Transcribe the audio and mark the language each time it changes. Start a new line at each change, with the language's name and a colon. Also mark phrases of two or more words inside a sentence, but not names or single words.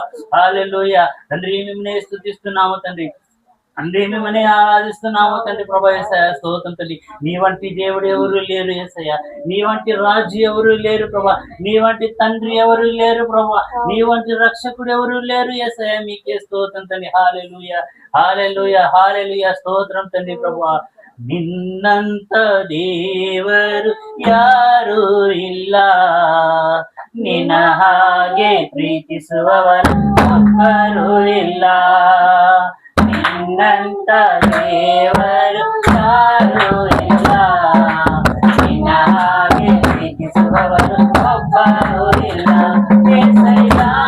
Telugu: హల్లెలూయా తండ్రి మిమ్మల్ని స్తుతిస్తున్నాము తండ్రి మిమ్మల్ని ఆరాధిస్తున్నాము తండ్రి ప్రభా యేసయ్యా స్తోత్రం తండ్రి నీ వంటి దేవుడు ఎవరు లేరు యేసయ్యా నీ వంటి రాజు ఎవరు లేరు ప్రభా నీ వంటి తండ్రి ఎవరు లేరు ప్రభా నీ వంటి రక్షకుడు ఎవరు లేరు యేసయ్యా మీకే స్తోత్రం తండ్రి హల్లెలూయా హల్లెలూయా హల్లెలూయా స్తోత్రం తండ్రి ప్రభా
Kannada: ನಿನ್ನಂತ ದೇವರು ಯಾರೂ ಇಲ್ಲ ನಿನ್ನ ಹಾಗೆ ಪ್ರೀತಿಸುವವರು ಒಬ್ಬರೂ ಇಲ್ಲ ನಿನ್ನಂತ ದೇವರು ಯಾರೂ ಇಲ್ಲ ನಿನ್ನ ಹಾಗೆ ಪ್ರೀತಿಸುವವರು ಒಬ್ಬರೂ ಇಲ್ಲ ಏಸಯ್ಯ